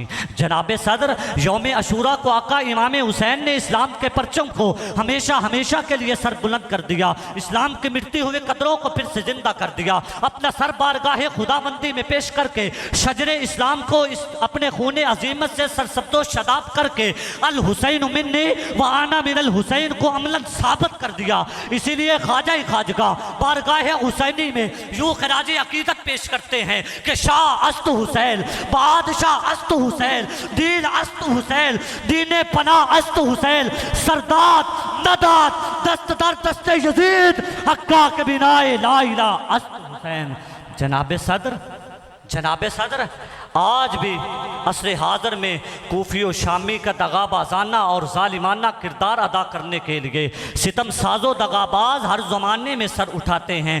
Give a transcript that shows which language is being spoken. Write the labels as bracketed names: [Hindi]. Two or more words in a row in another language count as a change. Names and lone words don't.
[Urdu] جناب صدر، یوم عاشوراء کو آقا امام حسین نے اسلام کے پرچم کو ہمیشہ ہمیشہ کے لیے سر بلند کر دیا، اسلام کی مٹتی ہوئے قدروں کو پھر سے زندہ کر دیا، اپنا سر بارگاہ خدا بندی میں پیش کر کے شجر اسلام کو اپنے خون عظیمت سے سرسبز و شاداب کر کے [Arabic] الحسین منی و انا من الحسین [Urdu] کو عملاً ثابت کر دیا۔ اسی لیے خواجہ خواجگاہ بارگاہ حسینی میں یوں خراج عقیدت پیش کرتے ہیں کہ [Persian] شاہ است حسین، بادشاہ است حسین، دین است حسین، دین پناہ است حسین، سرداد نداد دست در دست یزید، حقا کے بنائے لا الہ است حسین۔ [Urdu] جناب صدر، آج بھی عصر حاضر میں کوفی و شامی کا دغابازانہ اور ظالمانہ کردار ادا کرنے کے لیے ستم ساز و دغاباز ہر زمانے میں سر اٹھاتے ہیں۔